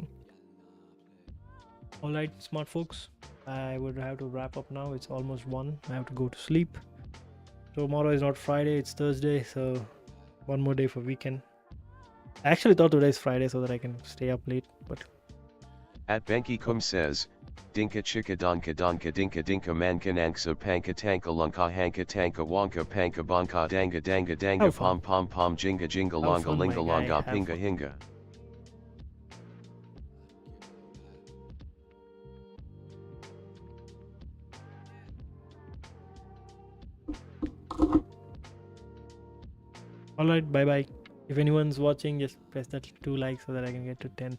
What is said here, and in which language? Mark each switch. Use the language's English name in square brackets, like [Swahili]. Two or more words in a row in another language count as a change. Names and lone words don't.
[English] Alright, smart folks, I would have to wrap up now. It's almost 1. I have to go to sleep. Tomorrow is not Friday, it's Thursday, so one more day for weekend. I actually thought today is Friday so that I can stay up late, but At Benki Kum says, Dinka chika donka donka dinka dinka manka nanksa panka tanka lunka hanka tanka wonka panka bonka danga danga danga Have pom fun. pom pom jinga jinga Have longa fun, my linga guy, longa have pinga fun. hinga. Alright, bye bye. If anyone's watching, just press that 2 likes so that I can get to 10.